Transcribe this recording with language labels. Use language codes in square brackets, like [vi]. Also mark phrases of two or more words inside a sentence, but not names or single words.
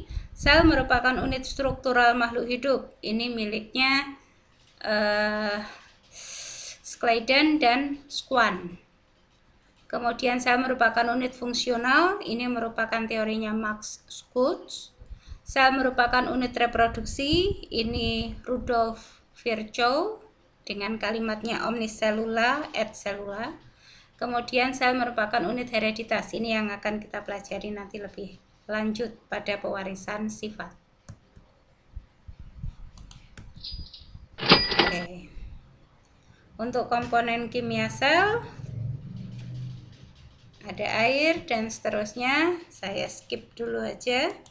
[id] Sel merupakan unit struktural makhluk hidup. Ini miliknya Scladen dan Schwann. Kemudian sel merupakan unit fungsional, ini merupakan teorinya Max Schultz. Sel merupakan unit reproduksi, ini Rudolf Virchow dengan kalimatnya [la] omnis cellula et cellula. [id] Kemudian sel merupakan unit hereditas, ini yang akan kita pelajari nanti lebih lanjut pada pewarisan sifat. Oke. Untuk komponen kimia sel ada air dan seterusnya, saya skip dulu aja.